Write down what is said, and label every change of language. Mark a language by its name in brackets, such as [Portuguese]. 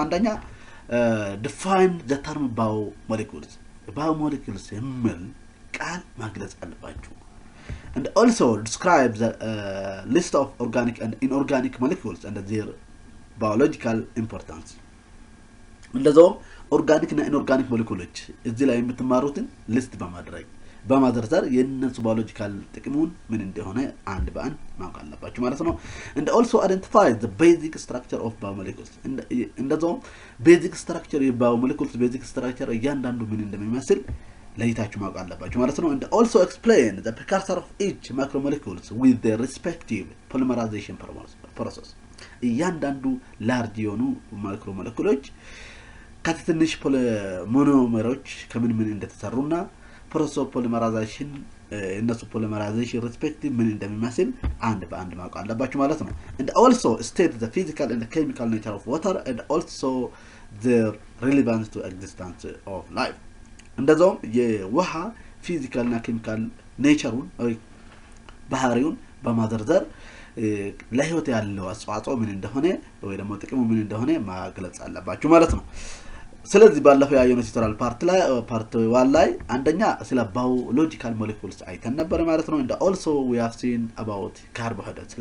[Amharic] አንደኛ [English] define the term biomolecules. [Amharic] Biomolecules የሚል ቃል ማግለጽ አለባችሁ. [English] And also describe the list of organic and inorganic molecules and their biological importance. [Amharic] እንደዛውም ኦርጋኒክ እና ኢንኦርጋኒክ ሞለኪውሎች እዚህ ላይ የምትማሩትን ሊስት በማዘርዘር የነሱ ባዮሎጂካል ጥቅሙን ምን እንደሆነ አንድ በአንድ ማወቅ አለባችሁ ማለት ነው። [English] And also identify the basic structure of biomolecules. [Amharic] እንደዛውም basic structure የባዮሞለኪውልስ basic structure እያንዳንዱ ምን እንደሚመስል ለይታችሁ ማወቅ አለባችሁ ማለት ነው። [English] And also explain the precursor of each macromolecules with their respective polymerization process. [Amharic] እያንዳንዱ ላርጅ የሆኑ ማክሮሞለኪውሎች ከትንሽ ሞኖመሮች ከምን እንደተሰሩና process of polymerization እነሱ polymerization respective ምን እንደሚመስል አንድ በአንድ ማወቅ አለባችሁ ማለት ነው። [English] And also state the physical and the chemical nature of water and also their relevance to existence of life. [Amharic] እንደዛውም የውሃ ፊዚካል እና ኬሚካል ኔቸሩን ወይ ባህሪውን በማዘርዘር ለህይወት ያለው አስተዋጽኦ ምን እንደሆነ ወይ ደግሞ ጥቅሙ ምን እንደሆነ ማግለጽ አለባችሁ ማለት ነው። ስለዚህ ባለፈው ያየነው ቱቶሪያል ፓርት 1 ላይ አንደኛ ስለ ባዮሎጂካል ሞለኪውልስ አይተን ነበር ማለት ነው። [English] And also we have seen about carbohydrates.